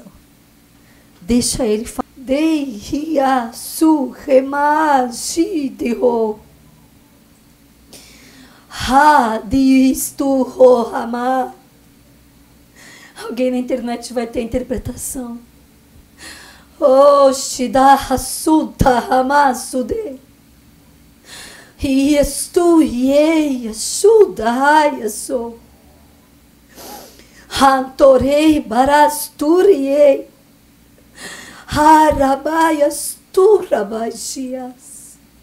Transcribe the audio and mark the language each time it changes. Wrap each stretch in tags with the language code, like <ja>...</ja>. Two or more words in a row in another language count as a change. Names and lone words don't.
<pt>Deixa Ele falar. Deia su remashideo ha disto rohama. Alguém na internet vai ter a interpretação. Oshidahasuta hamasude. Iestu ie shudayaso. Hantorei barasturie. Harabaias turabaxias.</pt>